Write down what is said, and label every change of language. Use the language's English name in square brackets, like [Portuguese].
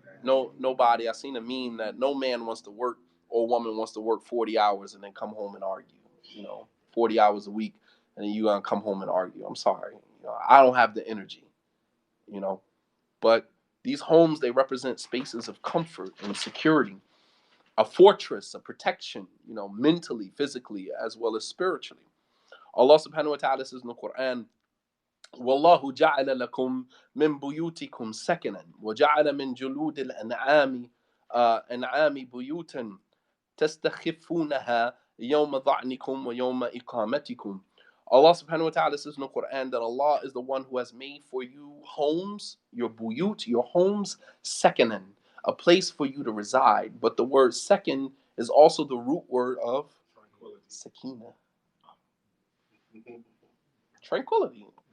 [English] Nobody, I seen a meme that no man wants to work or woman wants to work 40 hours and then come home and argue, 40 hours a week, and then you gonna come home and argue. I'm sorry. I don't have the energy, you know. But these homes, they represent spaces of comfort and security, a fortress, a protection, mentally, physically, as well as spiritually. [Arabic] Allah subhanahu wa ta'ala says in the Quran, وَاللَّهُ جَعَلَ لَكُم مِّن بُيُوتِكُمْ سَكَنًا وَجَعَلَ مِن جُلُودِ الْأَنْعَامِ بُيُوتًا تستخفونها يوم ظعنكم ويوم إقامتكم. [English] Allah subhanahu wa ta'ala says in the Quran that Allah is the one who has made for you homes, your buyut, your homes, sekanan, a place for you to reside. But the word sekan is also the root word of sakina, tranquility.